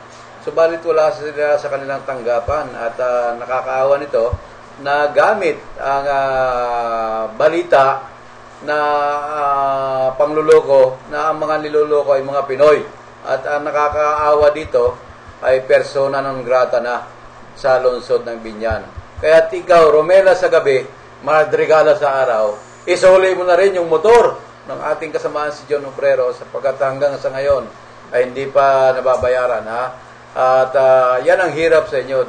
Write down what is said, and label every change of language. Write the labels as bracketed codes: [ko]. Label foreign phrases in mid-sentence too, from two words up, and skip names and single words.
[tl] Subalit wala sila sa kanilang tanggapan at nakakaawa nito na gamit ang balita na pangluloko na ang mga niloloko ay mga Pinoy. At ang nakakaawa dito ay [la] persona non grata [tl] na sa lungsod ng Binyan. Kaya ikaw, Romela sa gabi, Madrigala sa araw, Isuli mo na rin yung motor ng ating kasamaan si John Obrero sapagkat hanggang sa ngayon ay hindi pa nababayaran, ha? At yan ang hirap sa inyo.